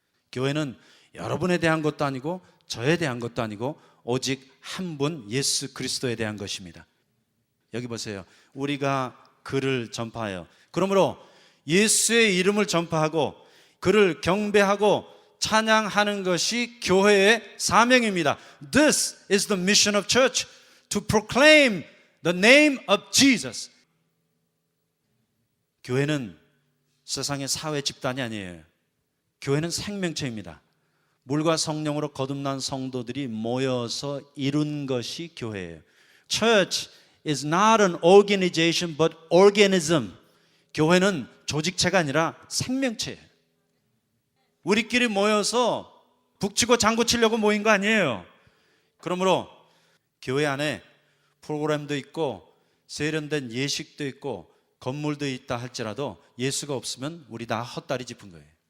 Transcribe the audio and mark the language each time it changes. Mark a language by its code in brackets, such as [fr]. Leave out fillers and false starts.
[ko] 교회는 여러분에 대한 것도 아니고 저에 대한 것도 아니고 오직 한 분 예수 그리스도에 대한 것입니다. 여기 보세요. 우리가 그를 전파하여 그러므로 예수의 이름을 전파하고 그를 경배하고 찬양하는 것이 교회의 사명입니다. [en] This is the mission of church, to proclaim the name of Jesus. [ko] 교회는 세상의 사회 집단이 아니에요. 교회는 생명체입니다. 물과 성령으로 거듭난 성도들이 모여서 이룬 것이 교회예요. [en] Church is not an organization but organism. [ko] 교회는 조직체가 아니라 생명체예요. 우리끼리 모여서 북치고 장구치려고 모인 거 아니에요. 그러므로 교회 안에 프로그램도 있고 세련된 예식도 있고 건물도 있다 할지라도 예수가 없으면 우리 다 헛다리 짚은 거예요.